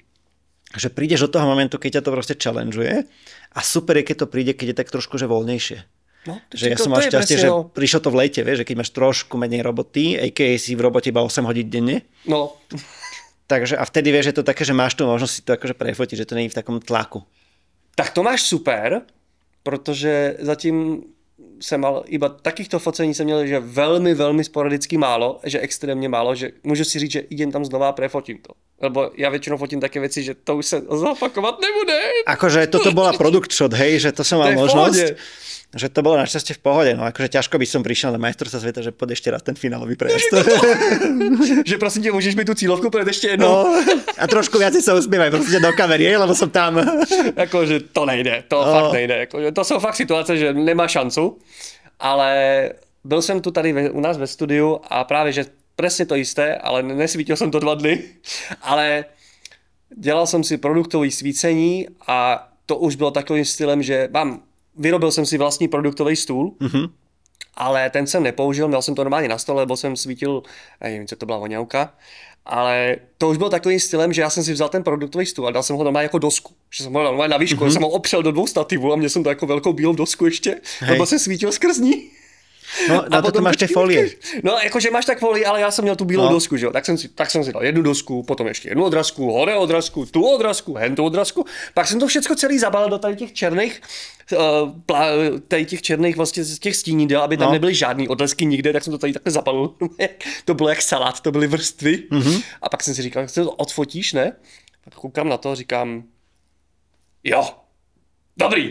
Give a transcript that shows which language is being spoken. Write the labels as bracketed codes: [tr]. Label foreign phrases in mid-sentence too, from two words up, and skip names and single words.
[sk] Že prídeš do toho momentu, keď ťa to proste challengeuje a super je, keď to príde, keď je tak trošku že voľnejšie. No, že ja som mal šťastie, že prišlo to v lete, vieš, že keď máš trošku menej roboty, a.k.a. si v robote iba 8 hodín denne. No. Takže a vtedy vieš, že to také, že máš tu možnosť si to akože prefotiť, že to není v takom tlaku. [cs] Tak to máš super, protože zatím jsem [sk] mal iba takýchto [cs] focení jsem měl, že velmi, velmi sporadicky málo, že extrémně málo, že můžu si říct, [sk] že idem tam znova a prefotím to. Lebo ja väčšinou fotím také veci, že to už sa zapakovat nebude. Akože toto bola [en] product shot, [sk] hej, že to som mal možnosť. Že to bolo našťastie v pohode, no akože ťažko by som prišiel na majstrovstvá sveta, že poď ešte raz ten finálový prejazd. Že prosím ťa, môžeš mi tú cílovku prejsť ešte jednou? No, a trošku viacej sa usmievaj prosím ťa do kamery, lebo som tam. Akože to nejde, to fakt nejde. Akože to sú fakt situácie, že nemá šancu, [cs] ale byl jsem tu tady u nás ve studiu a právě, že [sk] presne to isté, [cs] ale nesvítil som to 2 dny, ale dělal jsem si produktový svícení a to už bylo takovým stylem, že vyrobil jsem si vlastní produktový stůl, ale ten jsem nepoužil, měl jsem to normálně na stole, lebo jsem svítil, nevím, co to byla voňavka, ale to už bylo takovým stylem, že já jsem si vzal ten produktový stůl a dal jsem ho normálně jako dosku. Že jsem ho dal normálně na výšku, jsem ho opřel do 2 stativů a měl jsem to jako velkou bílou dosku ještě, lebo jsem svítil skrz ní. [sk] No, na to máš tie folie. No, akože máš tak folie, ale ja som měl tú bílou dosku, že jo. Tak som si dal jednu dosku, potom ešte jednu odrazku, hore odrazku, tu odrazku, hentu odrazku. [cs] Pak [sk] som to všetko [cs] celý zabalil do tady těch černých vlastně z těch stínidel, aby tam nebyly žádný odrazky nikde, tak jsem to tady takhle zabalil. To bylo jak salát, to byly vrstvy. A pak jsem si říkal, to odfotíš, ne? Tak koukám na to, říkám, jo, dobrý.